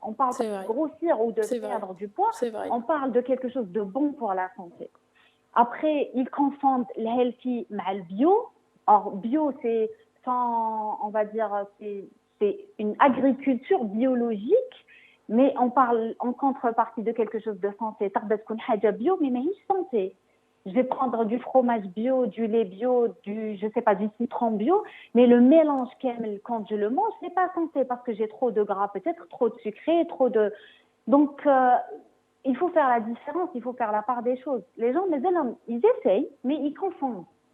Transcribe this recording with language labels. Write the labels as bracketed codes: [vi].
[fr] On parle pas de grossir ou de perdre du poids. On parle de quelque chose de bon pour la santé. Après, ils confondent le healthy avec le bio. Or, bio, c'est on va dire, c'est une agriculture biologique, mais on parle en contrepartie de quelque chose de santé. [ar] تقدر تكون حاجة [fr] bio, mais [ar] ماهيش [fr] santé. Je vais prendre du fromage bio, du lait bio, je sais pas, du citron bio, mais le mélange quand je le mange, c'est pas santé parce que j'ai trop de gras, peut-être trop de sucré, trop de. Donc il faut faire la différence, il faut faire la part des choses. Les gens, ils essayent, mais ils confondent.